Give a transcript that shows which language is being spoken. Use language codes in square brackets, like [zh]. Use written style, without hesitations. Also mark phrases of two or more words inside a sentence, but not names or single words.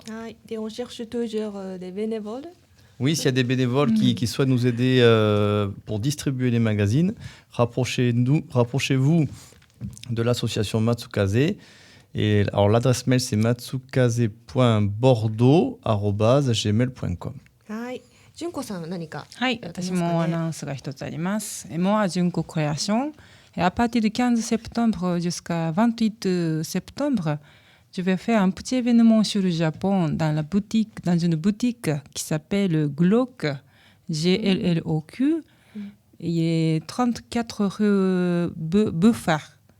[fr] Et on cherche toujours des bénévoles. Oui, s'il y a des bénévoles qui souhaitent nous aider pour distribuer les magazines, rapprochez-vous de l'association Matsukaze. Et alors l'adresse mail c'est matsukaze.bordeaux@gmail.com. [ja] 純子さん何かはい、私もアナウンスが一つあります。 [fr] Moi, Junko Création. Et à partir du 15 septembre jusqu'à 28 septembre, je vais faire un petit événement sur le Japon dans une boutique qui s'appelle Glock, Glloq. Il est 34 rue Buffard.